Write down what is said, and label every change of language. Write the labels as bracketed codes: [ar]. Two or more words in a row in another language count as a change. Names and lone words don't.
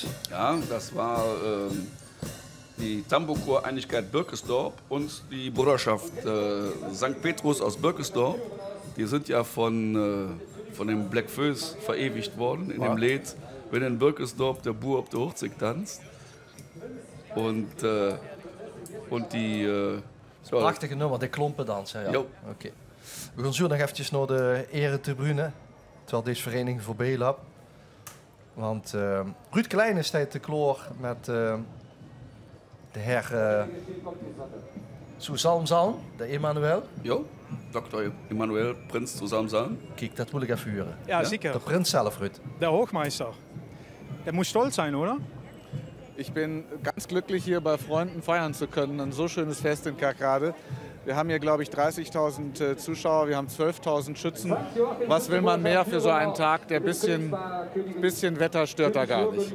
[de] Ja, das war die Tambourchor Einigkeit Birkesdorp und die Bruderschaft St. Petrus aus Birkesdorp. Die sind ja von dem Black Föß verewigt worden in dem Lied, wenn in Birkesdorp der Bur auf der Hochzig tanzt. Und die... ja, [nl] Prachtige nummer, de klompendans. Ja. Jo. Oké. We gaan zo nog eventjes naar de eretribune, terwijl deze vereniging voorbij loopt. Want Ruud Klein staat te kloor met de heer Susalmzalm, de Emanuel. Jo, Dr. Emanuel, Prinz zu Samsan. Kijk, dat wil ik even huren. Ja, zeker. De prins zelf, Ruud. [de] Der Hochmeister. Der muss stolz sein, oder? Ich bin ganz glücklich, hier bei Freunden feiern zu können. Ein so schönes Fest in Kerkrade. Wir haben hier, glaube ich, 30.000 Zuschauer, wir haben 12.000 Schützen. Was will man mehr für so einen Tag? Der bisschen Wetter stört da gar nicht.